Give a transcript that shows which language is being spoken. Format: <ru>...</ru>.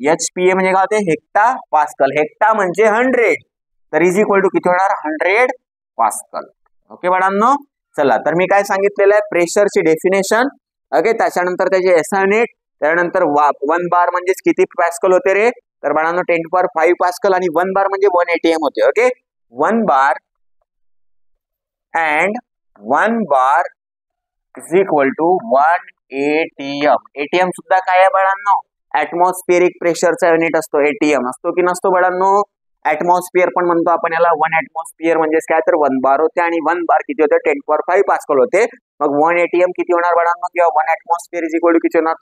<mr>HPA म्हणजे काय होते, हेक्टा पास्कल. हेक्टा म्हणजे 100, तर इज इक्वल टू किती होणार 100 पास्कल. ओके बाळांनो, चला तर मी काय सांगितलेलं आहे, प्रेशरची डेफिनेशन. ओके, त्याच्यानंतर त्याचे एसआय युनिट, त्यानंतर 1 बार म्हणजे किती पास्कल होते रे, तर बाळांनो 10⁵ पास्कल आणि 1 बार म्हणजे 1 ATM होते.</mr> <en>Okay, 1 bar and 1 bar is equal to 1 ATM.</en> <mr>ATM सुद्धा काय आहे बाळांनो? ऍटमॉस्फिअरिक प्रेशरचा युनिट असतो. ATM असतो की नसतो बाळांनो? ऍटमॉस्फिअर पण म्हणतो आपण याला. 1 ऍटमॉस्फिअर म्हणजे काय, तर 1 बार होते आणि 1 बार किती होते? 10⁵ पास्कल होते. मग 1 ATM किती होणार बाळांनो? किंवा 1 ऍटमॉस्फिअर</mr> <en>is equal to</en> <mr>किती होणार?</mr>